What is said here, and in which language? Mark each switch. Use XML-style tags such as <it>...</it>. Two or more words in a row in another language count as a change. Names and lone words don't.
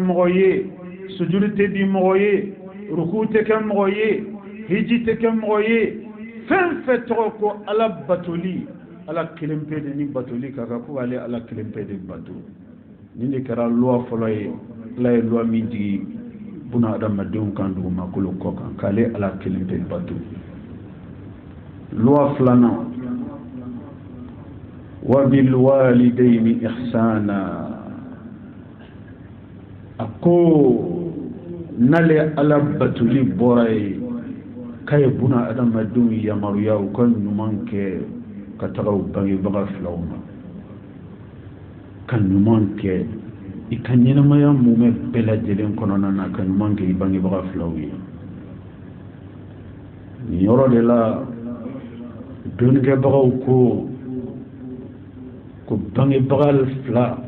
<bm>mɔgɔ ye sujudi tɛ di mɔgɔ ye ruku tɛ kɛ mɔgɔ ye hiji tɛ kɛ mɔgɔ ye fɛn fɛn tɔgɔ ko ala batoli ala kelen pe de ni batoli ka kan ko ale ala kelen pe de bato ni de kɛra luwa fɔlɔ ye ala ye luwa min jigi buna adamadenw kan dugumakolo kɔ kan k'ale ala kelen pe bato luwa filanan</bm> <ar>وبالوالدين إحسانا</ar> <bm>a ko n'ale ala batoli bɔra ye k'a ye buna adamadenw yamaruya u ka ɲuman kɛ ka taga u bangebaga filaw ma ka ɲuman kɛ i ka ɲɛnamaya mumɛ bɛɛ lajɛlen kɔnɔna na ka ɲuman kɛ i bangebaga filaw ye nin yɔrɔ de la dɔnnikɛbagaw ko bangebaga fila</bm>